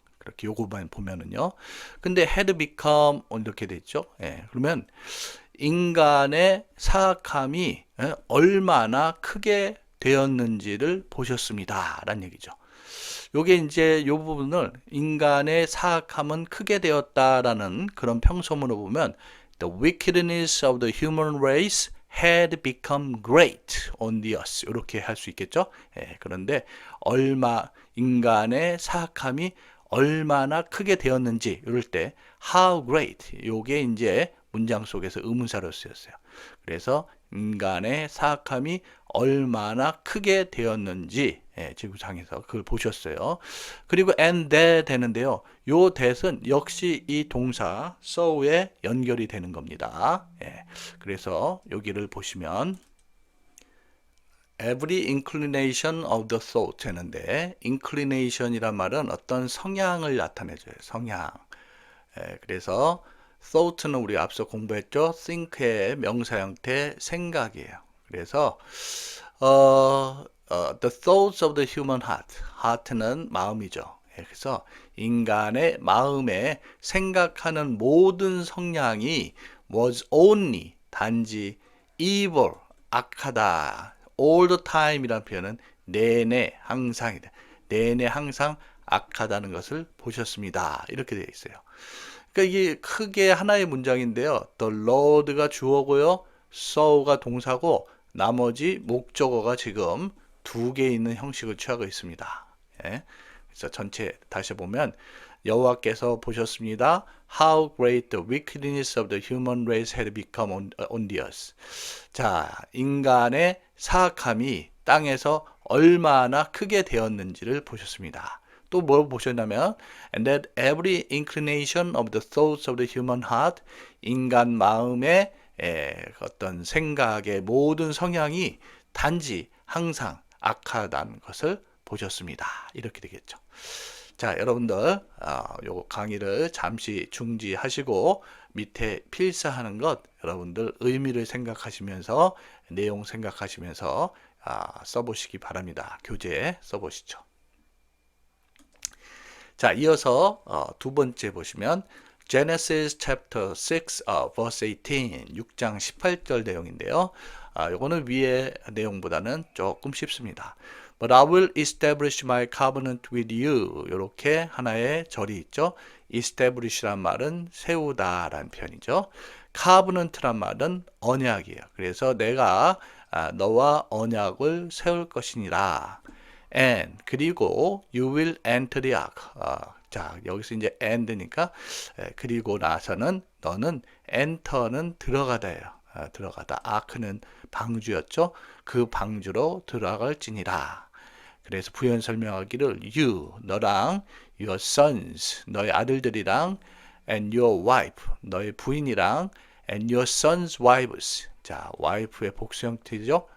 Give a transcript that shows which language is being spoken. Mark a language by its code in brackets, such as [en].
[ko] 그렇게 요거만 보면은요. 근데 had become 이렇게 됐죠. 예, 그러면 인간의 사악함이 얼마나 크게 되었는지를 보셨습니다. 라는 얘기죠. 요게 이제 요 부분을 인간의 사악함은 크게 되었다라는 그런 평소문을 보면 [en] The wickedness of the human race had become great on the earth. [ko] 이렇게 할 수 있겠죠. 예, 그런데 인간의 사악함이 얼마나 크게 되었는지 이럴 때 how great 요게 이제 문장 속에서 의문사로 쓰였어요. 그래서 인간의 사악함이 얼마나 크게 되었는지 지구상에서 그걸 보셨어요. 그리고 and that 되는데요. 요 that은 역시 이 동사 so에 연결이 되는 겁니다. 그래서 여기를 보시면 every inclination of the thought 되는데 inclination이란 말은 어떤 성향을 나타내줘요. 성향. 그래서 thought는 우리 앞서 공부했죠. think의 명사 형태 생각이에요. [en] 그래서 the thoughts of the human heart. [ko] heart는 마음이죠. 그래서 인간의 마음에 생각하는 모든 성향이 was only 단지 evil 악하다. all the time 이라는 표현은 내내 항상이다. 내내 항상 악하다는 것을 보셨습니다. 이렇게 되어 있어요. 그러니까 이게 크게 하나의 문장인데요. The Lord가 주어고요. so가 동사고 나머지 목적어가 지금 두 개 있는 형식을 취하고 있습니다. 그래서 전체 다시 보면 여호와께서 보셨습니다. [en] How great the wickedness of the human race had become on the earth. [ko] 자, 인간의 사악함이 땅에서 얼마나 크게 되었는지를 보셨습니다. 또 뭘 보셨냐면 [en] and that every inclination of the thoughts of the human heart [ko] 인간 마음의 어떤 생각의 모든 성향이 단지 항상 악하다는 것을 보셨습니다. 이렇게 되겠죠. 자, 여러분들 요 강의를 잠시 중지하시고 밑에 필사하는 것 여러분들 의미를 생각하시면서 내용 생각하시면서 써보시기 바랍니다. 교재에 써보시죠. 자, 이어서 두 번째 보시면 Genesis chapter 6 verse 18 6장 18절 내용인데요. 요거는 위의 내용보다는 조금 쉽습니다. [en] But I will establish my covenant with you. [ko] 이렇게 하나의 절이 있죠. establish란 말은 세우다라는 표현이죠. covenant란 말은 언약이에요. 그래서 내가 너와 언약을 세울 것이니라. [en] And [ko] 그리고 [en] you will enter the ark. [ko] 자, 여기서 이제 and니까 그리고 나서는 너는 enter는 들어가다예요. 들어가다. ark는 방주였죠. 그 방주로 들어갈지니라. 그래서 부연 설명하기를 you 너랑 your sons 너의 아들들이랑 and your wife 너의 부인이랑 [en] and your sons wives [ko] 자 wife의 복수 형태죠.